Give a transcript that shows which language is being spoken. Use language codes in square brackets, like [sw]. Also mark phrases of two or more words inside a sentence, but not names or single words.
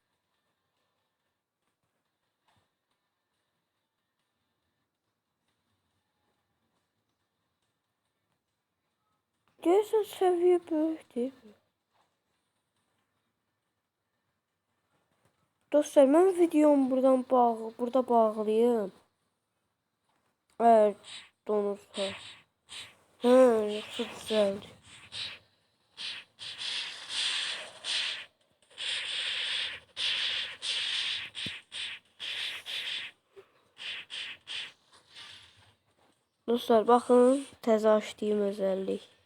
[az] Görürsən səviyyə böyükdür. Dostlar, mən videomu burada bağlayayım. [tr] Eğer donursa. Yoksa güzeldi. [az] Dostlar bakın, təzə açdığım özellik.